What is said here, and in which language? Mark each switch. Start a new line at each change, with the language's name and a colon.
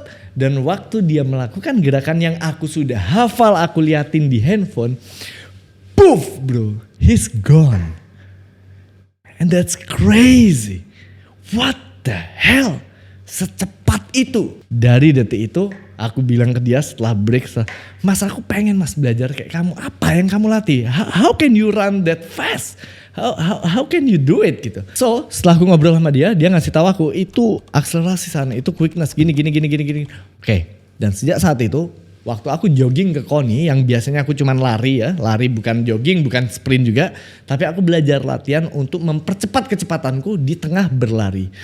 Indonesian: Dan waktu dia melakukan gerakan yang aku sudah hafal, aku liatin di handphone, poof bro,
English: he's gone. And that's crazy. What the hell?
Indonesian: Secepat itu. Dari detik itu aku bilang ke dia setelah break, Mas aku pengen mas belajar kayak kamu. Apa yang kamu latih?
English: How can you run that fast? How can you do it gitu.
Indonesian: So setelah aku ngobrol sama dia ngasih tahu aku itu akselerasi sana, itu quickness gini. Oke. Dan sejak saat itu waktu aku jogging ke Koni yang biasanya aku cuman lari bukan jogging, bukan sprint juga, tapi aku belajar latihan untuk mempercepat kecepatanku di tengah berlari.